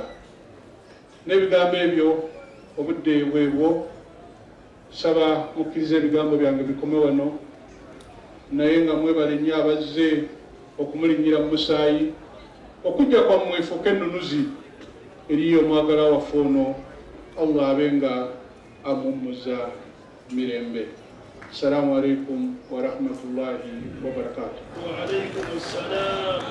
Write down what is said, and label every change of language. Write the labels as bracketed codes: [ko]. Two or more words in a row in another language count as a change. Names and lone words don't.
[lg] N'ebigambo ebyo obudde bwebwo, saba mukkiriza ebigambo byange bikome wano, naye nga mwebale nnyo abazze okumulinnyira mu musaayi, okujja kwammwe efuuke ennunuzi eri omwagala waffe ono. Allah abenga amummuza mirembe. [ar] السلام عليكم ورحمة الله وبركاته. وعليكم السلام.